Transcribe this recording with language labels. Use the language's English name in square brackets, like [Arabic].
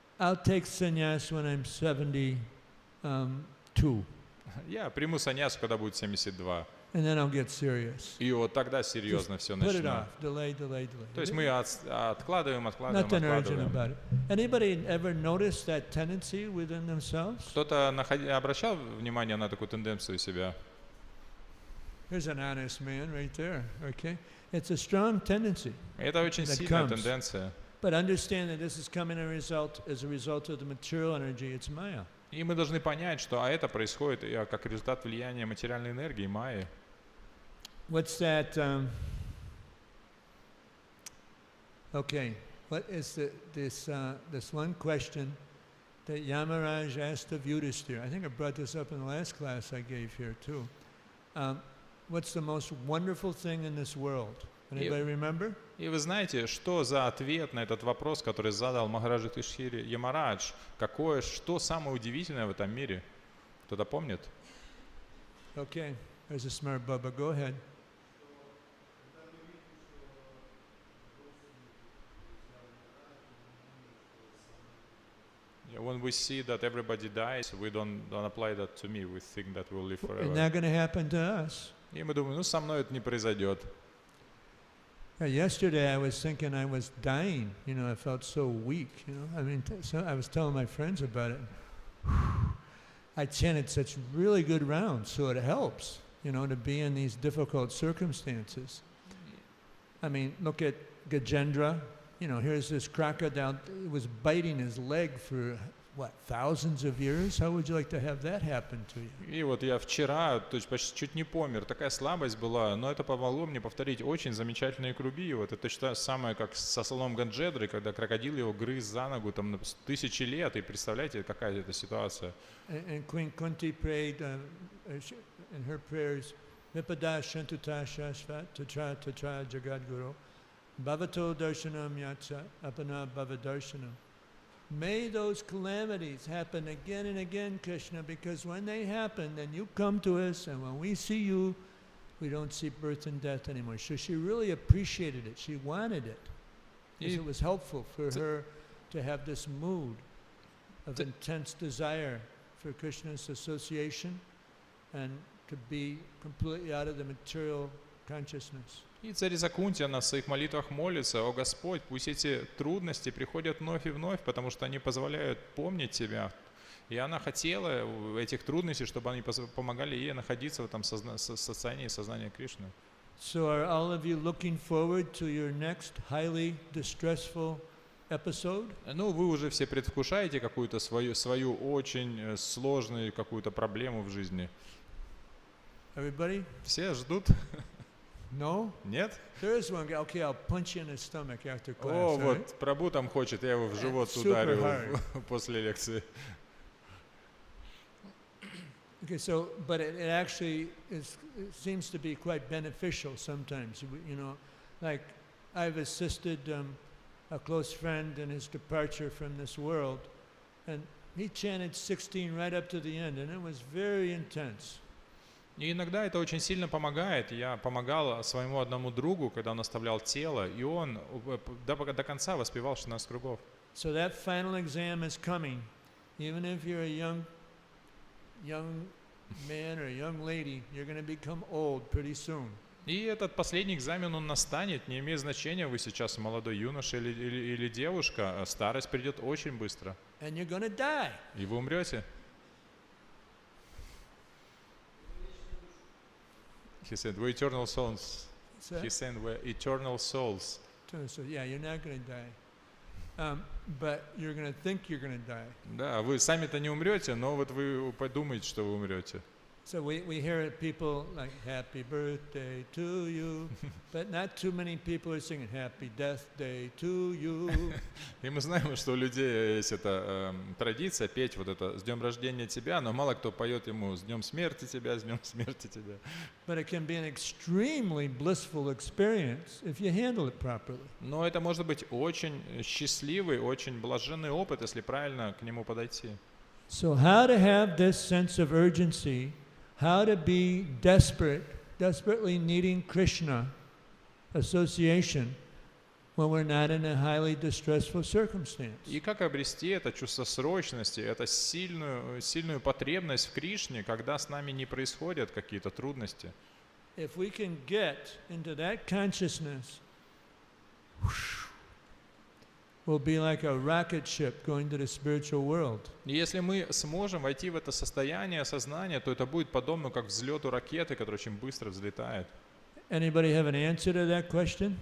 [English] I'll take sannyas when I'm 72. [Russian] Я приму саньясу, когда будет 72. [English] And then I'll get serious. [Russian] И вот тогда серьезно все [English] Put it [Russian] начну. [English] off. Delay. [Russian] То есть мы откладываем. [English] Nothing urgent about it. Anybody ever noticed that tendency within themselves? [Russian] Кто-то обращал внимание на такую тенденцию себя? [English] Here's an honest man right there, okay? It's a strong tendency. [Russian] Это очень [English] That [Russian] сильная [English] comes. [Russian] тенденция. [English] But understand that this is coming as a result of the material energy. It's Maya. [Russian] И мы должны понять, что это происходит как результат влияния материальной энергии, майи. [English] What's that? Okay, what is this one question that Yamaraj asked of Yudhishthira? I think I brought this up in the last class I gave here too. What's the most wonderful thing in this world? Anybody remember? [Russian] И вы знаете, что за ответ на этот вопрос, который задал Махараджа Юдхиштхире Ямарадж? Что самое удивительное в этом мире? Кто-то помнит? [English] Okay, there's a smart Bubba. Go ahead. When we see that everybody dies, we don't apply that to me. We think that we'll live It's forever. not going to happen to us. [Russian] И мы думаем, со мной это не произойдет. [English] Yesterday I was thinking I was dying. You know, I felt so weak. You know, I mean, so I was telling my friends about it. I chanted such really good rounds, so it helps. You know, to be in these difficult circumstances. I mean, look at Gajendra. You know, here's this crocodile. It was biting his leg for what, thousands of years? How would you like to have that happen to you? [Russian] И вот я вчера, то есть почти чуть не помер, такая слабость была, но это помогло мне повторить очень замечательные круги. Вот это то самое, как со слоном Ганджедры, когда крокодил его грыз за ногу там на тысячи лет, и представляете, какая это ситуация. [English] And Queen Kunti prayed in her prayers, [Sanskrit] Vipada Shantuta Shashvat Tatra Tatra Jagadguru Bhavato Darshanam Yatsa Apana Bhavadarshanam. [English] May those calamities happen again and again, Krishna, because when they happen, then you come to us, and when we see you, we don't see birth and death anymore. So she really appreciated it. She wanted it. Because it was helpful for her to have this mood of intense desire for Krishna's association and to be completely out of the material consciousness. [Russian] И царица Кунти, она в своих молитвах молится: «О Господь, пусть эти трудности приходят вновь и вновь, потому что они позволяют помнить Тебя». И она хотела этих трудностей, чтобы они помогали ей находиться в этом состоянии сознания Кришны. [English] So are all of you looking forward to your next highly distressful episode? [Russian] Ну, вы уже все предвкушаете какую-то свою очень сложную какую-то проблему в жизни. [English] Everybody? [Russian] Все ждут? [English] No? [Russian] Нет? [English] There is one guy. Okay, I'll punch you in the stomach after class. [Russian] О, [English] all right? [Russian] вот Прабhu там хочет, я его в живот [English] Super [Russian] ударю [English] hard. [Russian] после лекции. [English] Okay, so, but it actually it seems to be quite beneficial sometimes. You know, like I've assisted a close friend in his departure from this world, and he chanted 16 right up to the end, and it was very intense. [Russian] И иногда это очень сильно помогает. Я помогал своему одному другу, когда он оставлял тело, и он до конца воспевал 16 кругов. [English] So that final exam is coming. Even if you're a young man or a young lady, you're going to become old pretty soon. [Russian] И этот последний экзамен, он настанет, не имеет значения, вы сейчас молодой юноша или девушка, старость придет очень быстро, [English] and you're going to die. [Russian] и вы умрете. [English] He said, we're eternal souls. So, He said, we're eternal souls. so yeah, you're not going to die. But you're going to think you're going to die. [Russian] Да, вы сами-то не умрете, но вот вы подумаете, что вы умрете. [English] So we hear people like happy birthday to you, but not too many people are singing happy death day to you. [Russian] И мы знаем, что у людей есть эта традиция петь вот это «С днем рождения тебя», но мало кто поет ему «С днем смерти тебя, с днем смерти тебя». [English] But it can be an extremely blissful experience if you handle it properly. [Russian] Но это может быть очень счастливый, очень блаженный опыт, если правильно к нему подойти. [English] So how to have this sense of urgency, how to be desperately needing Krishna association when we're not in a highly distressful circumstance. [Russian] И как обрести это чувство срочности, это сильную потребность в Кришне, когда с нами не происходят какие-то трудности. [English] If we can get into that consciousness, we'll be like a rocket ship going to the spiritual world. [Russian] И если мы сможем войти в это состояние сознания, то это будет подобно как взлету ракеты, которая очень быстро взлетает. [English] Anybody have an answer to that question?